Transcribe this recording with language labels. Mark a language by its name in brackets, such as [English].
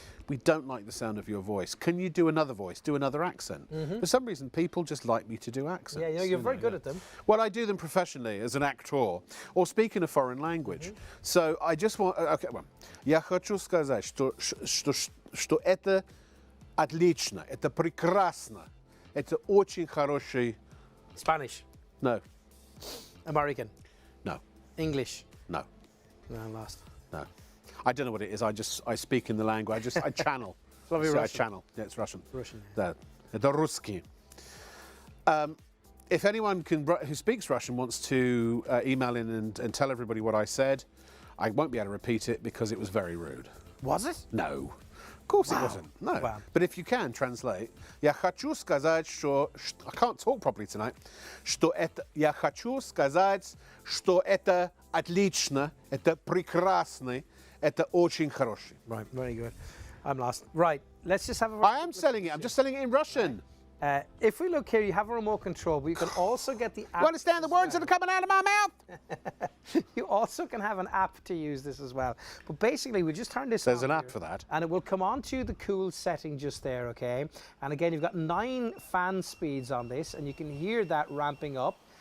[English] We don't like the sound of your voice. Can you do another voice, do another accent? For some reason, people just like me to do accents. Yeah, you're very good at them. Well, I do them professionally as an actor or speaking a foreign language. So I just want... Okay, well. [Russian] Я хочу сказать, что это отлично, это прекрасно, это очень хороший... [English] Spanish. No. American. No. English. No. No, I'm lost. No. I don't know what it is. I speak in the language. I channel. Probably Russian. I channel. Yeah, it's Russian. Russian. The Ruski. If anyone who speaks Russian wants to email in and tell everybody what I said, I won't be able to repeat it because it was very rude. Was it? No. Of course it wasn't. No. Wow. But if you can translate, [Russian] я хочу сказать, что [English] I can't talk properly tonight. [Russian] Я хочу сказать, что это отлично, это прекрасно. Это очень хороший. [English] Right, very good. I'm lost. Right, let's just have a... I am selling it. I'm just selling it in Russian. If we look here, you have a remote control, but you can also get the app. You understand the words that are coming out of my mouth? You also can have an app to use this as well. But basically, we just turn this on. There's an app for that. And it will come on to the cool setting just there, okay? And again, you've got 9 fan speeds on this, and you can hear that ramping up.